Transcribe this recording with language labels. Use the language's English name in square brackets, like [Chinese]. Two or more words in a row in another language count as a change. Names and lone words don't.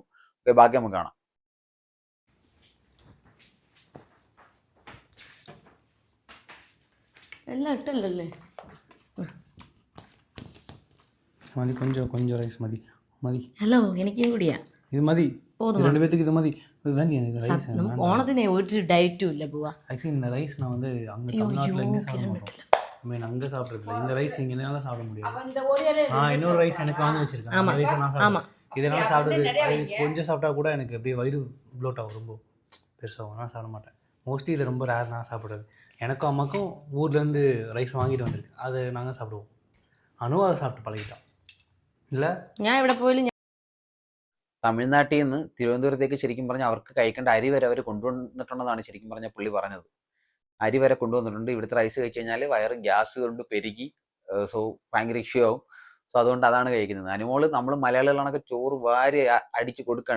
[Malayalam] ഓക്കെ, ബാക്കി നമുക്ക് കാണാം. എല്ലാം ഇട്ടല്ലേ? മതി, കൊഞ്ചം റൈസ് മതി. ഹലോ, എനിക്കും കൂടിയാ ഇത് മതി, [Tamil] ரெண்டு பேத்துக்கு இது மதி. [Malayalam] ഓണത്തിന് ഒരു ഡയറ്റും ഇല്ല പോവാ. [Tamil] ஆக்சுவலி இந்த ரைஸ் நான் வந்து அங்கே தமிழ்நாட்டில் எங்கே சாப்பிட மாட்டோம். மீன் அங்கே சாப்பிட்றதில்ல. இந்த ரைஸ் இங்கேனால சாப்பிட முடியாது. இன்னொரு ரைஸ் எனக்கு வாங்கி வச்சிருக்கேன். அந்த ரைஸை நான் சாப்பிடுவேன். இதெல்லாம் சாப்பிடுறது கொஞ்சம் சாப்பிட்டா கூட எனக்கு அப்படியே வயிறு ப்ளோட் ஆகும், ரொம்ப பெருசாகும். நான் சாப்பிட மாட்டேன். மோஸ்ட்லி இது ரொம்ப ரேர் நான் சாப்பிட்றது. எனக்கும் அம்மாக்கும் ஊர்லேருந்து ரைஸ் வாங்கிட்டு வந்திருக்கு, அது நாங்கள் சாப்பிடுவோம். அனுவும் அதை சாப்பிட்டு பழகிட்டோம். இல்லை, [Malayalam] ഞാൻ ഇവിടെ പോയാലും തമിഴ്നാട്ടിൽ നിന്ന് തിരുവനന്തപുരത്തേക്ക് ശരിക്കും പറഞ്ഞാൽ അവർക്ക് കഴിക്കേണ്ട അരി വരെ അവർ കൊണ്ടുവന്നിട്ടുണ്ടെന്നാണ് ശരിക്കും പറഞ്ഞാൽ പുള്ളി പറഞ്ഞത്. അരി വരെ കൊണ്ടുവന്നിട്ടുണ്ട്. ഇവിടുത്തെ റൈസ് കഴിച്ചു കഴിഞ്ഞാൽ വയറ് ഗ്യാസ് കൊണ്ട് പെരുകി, സോ ഭയങ്കര ഇഷ്യൂ ആവും. സോ അതുകൊണ്ട് അതാണ് കഴിക്കുന്നത്. അനുമോള് നമ്മൾ മലയാളികളാണൊക്കെ ചോറ് വാരി അടിച്ച് കൊടുക്കുകയാണ്.